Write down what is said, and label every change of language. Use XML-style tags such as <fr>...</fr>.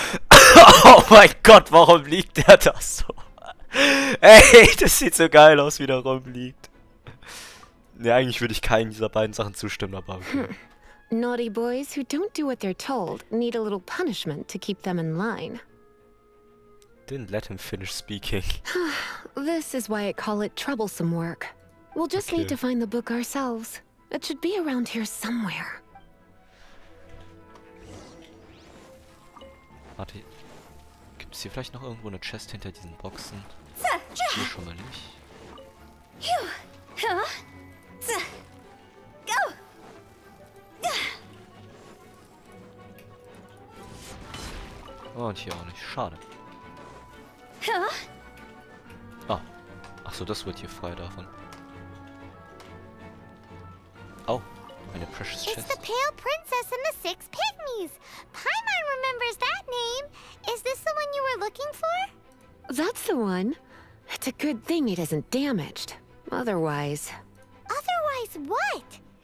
<de>Oh mein Gott, warum liegt der da so? Ey, das sieht so geil aus, wie der rumliegt. Ne, eigentlich würde ich keinen dieser beiden Sachen zustimmen, aber okay.</de> <en>Naughty boys who don't do what they're told need a little punishment to keep them in line. Didn't let him finish speaking. This is why I call it troublesome work. We'll just Okay. need to find the book ourselves. It should be around here somewhere.</en> <de>Warte, gibt es hier vielleicht noch irgendwo eine Chest hinter diesen Boxen? Hier schon mal nicht. Oh, und hier auch nicht. Schade. Ah. Achso, das wird hier frei davon. Oh, eine Precious</de> <en>It's the</en> <de>Chest.</de> <en>Pale Princess and the Six Pygmies. Paimon remembers that name. Is this the one you were looking for? That's the one. It's a good thing it isn't damaged. Otherwise... Otherwise, what?</en>